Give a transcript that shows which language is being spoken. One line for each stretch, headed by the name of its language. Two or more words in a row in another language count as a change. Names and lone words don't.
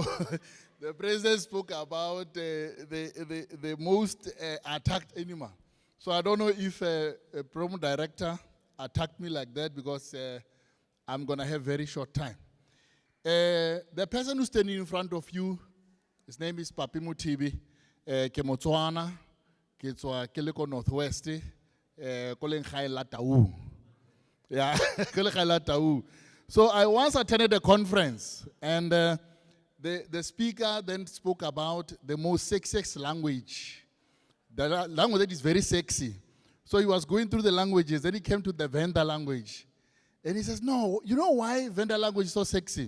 English: The president spoke about the most attacked animal. So I don't know if a program director attacked me like that, because I'm going to have very short time. The person who's standing in front of you, his name is Papi Mutibi,
Tswana: ke Motswana, ke tswa ke le ko Northwest, ko leng gae la Tau. Yeah, ko le gae la Tau.
English: So I once attended a conference, and the speaker then spoke about the most sexiest language. The language that is very sexy. So he was going through the languages, then he came to the Venda language. And he says, no, you know why Venda language is so sexy?